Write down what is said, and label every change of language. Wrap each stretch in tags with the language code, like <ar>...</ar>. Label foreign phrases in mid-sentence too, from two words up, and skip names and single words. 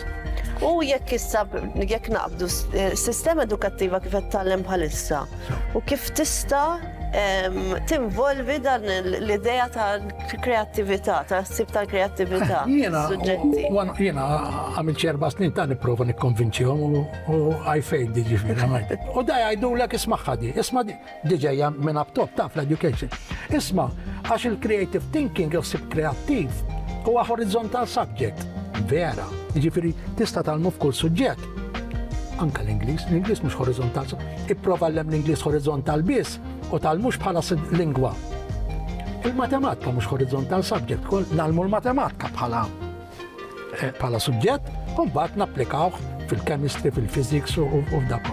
<mt>U jekk issa jekk naqbdu sistema edukattiva kif qed tagħlem bħalissa u kif tista' tinvolvi dan l-idea tal-kreattività, tas-sib tal-kreattività. Jiena għamil 4 snin ta' nipprova nikkonvinċihom u</mt> <en>I failed</en> <mt>ġifieri. U da jgħidulek isma' di, isma' di ġejja minn up-top ta' fl-education. Isma' għax il-</mt> <en>creative thinking</en> <mt>u sib kreattiv huwa</mt> <en>horizontal subject.</en> <mt>Vera, ġifieri tista' tagħmlu f'kull suġġett. Anka l-Ingliż mhux horizontal. Ipprova l-Ingliż horizontal biss u tal-mux bħala lingwa. Il-matematika mhux</mt> <en>horizontal subject,</en> <mt>nagħmlu l-matematika bħala suġġett, u mbagħad napplikawh fil-chemistry, fil-physics u f'dak.</mt>